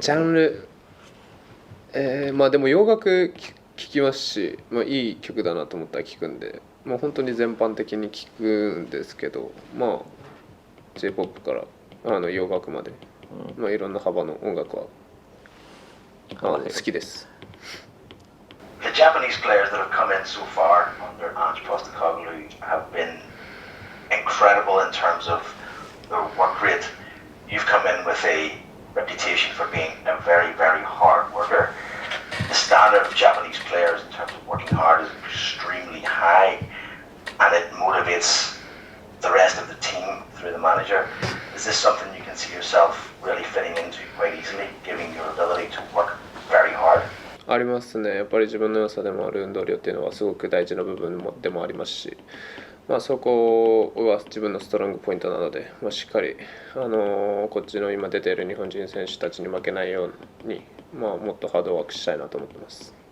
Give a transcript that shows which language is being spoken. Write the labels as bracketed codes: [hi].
[ja] ジャンルでも洋楽聴きますし、いい曲だなと思ったら聴くんで、本当に全般的に聴くんですけど、J-POP から洋楽まで、いろんな幅の音楽は好きです。 [en] The Japanese players that have come in so far under Ange Postecoglou have been incredible in terms of their work rate. You've come in with a reputation for being a very, very hard worker. The standard of Japanese players in terms of working hard is extremely high, and it motivates the rest of the team through the manager. Is this something you can see yourself really fitting into quite easily, given your ability to work very hard? [ja] ありますね。やっぱり自分の良さでもある運動量っていうのはすごく大事な部分でもありますし、そこは自分のストロングポイントなので、しっかり、こっちの今出ている日本人選手たちに負けないように、もっとハードワークしたいなと思ってます。